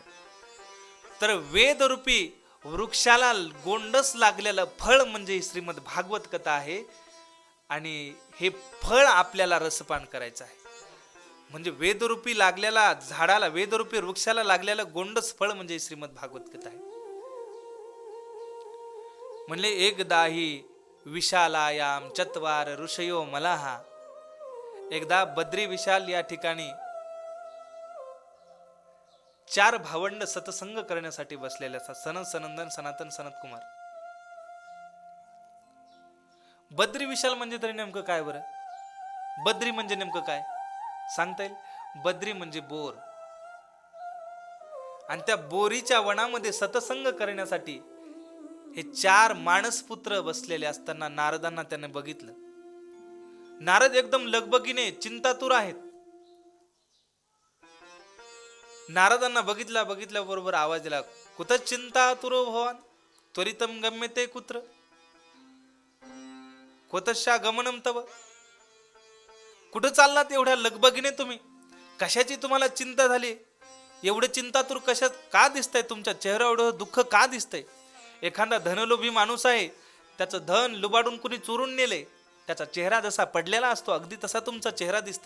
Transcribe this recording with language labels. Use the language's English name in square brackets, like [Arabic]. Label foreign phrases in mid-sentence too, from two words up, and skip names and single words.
[Marathi] तर वेदरूपी वृक्षाला गोंडस लागलेलं फळ म्हणजे श्रीमद भागवत कथा आहे. आणि हे फळ आपल्याला रसपान करायचं आहे. म्हणजे वेदरूपी लागलेला झाडाला, वेदरूपी वृक्षाला लागलेलं गोंडस फळ म्हणजे श्रीमद भागवत कथा आहे. म्हणले [Sanskrit] एकदाही विशालायाम चत्वार ऋषयो मलाहा. [Marathi] एकदा बद्री विशाल या ठिकाणी 4 भावंड सतसंग करण्यासाठी बसलेले असतात. सनत सनंदन सनातन सनत कुमार. बद्री विशाल म्हणजे तरी नेमकं काय बरं? बद्री म्हणजे नेमकं काय सांगता येईल? बद्री म्हणजे बोर. आणि त्या बोरीच्या वनामध्ये सतसंग करण्यासाठी हे 4 मानसपुत्र बसलेले असताना नारदांना त्याने बघितलं. नारद एकदम लगबगीने चिंतातुर आहेत. नारदांना बघितल्या बरोबर आवाज दिला, [Sanskrit] कुत चिंतातुरो भवान त्वरितम गम्यते कुत्र कोतशा गमनम तव. [Marathi] कुठं चाललात एवढ्या लगबगीने तुम्ही? कशाची तुम्हाला चिंता झाली? एवढे चिंतातुर कशात का दिसतंय? तुमच्या चेहऱ्यावर एवढं दुःख का दिसतंय? एखादा धनलोभी माणूस आहे, त्याचं धन लुबाडून कुणी चोरून नेले, त्याचा चेहरा जसा पडलेला असतो अगदी तसा तुमचा चेहरा दिसतोय.